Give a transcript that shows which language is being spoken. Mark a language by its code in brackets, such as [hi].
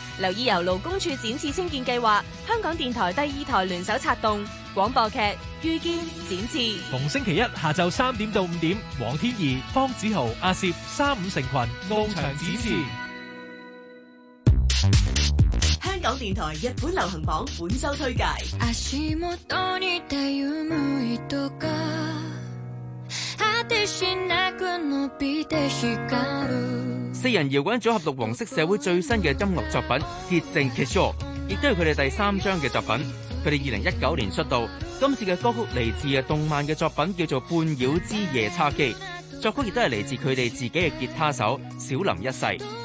[yue] 留意由劳工处展翅清健计划，香港电台第二台联手策动广播剧《遇见展翅》，逢星期一下昼3点到5点，黄天怡、方子豪、阿涉三五成群傲翔展翅。香港电台日本流行榜本周推介。 [ja] 足元に頼む糸が果てしなく伸びて光る。 [yue] 四人摇滚组合绿黄色社会最新的音乐作品《洁净结束》，亦都是他们第三张的作品。他们2019年出道，今次的歌曲来自动漫的作品，叫做《半妖之夜叉姬》，作曲亦都是来自他们自己的吉他手小林一世。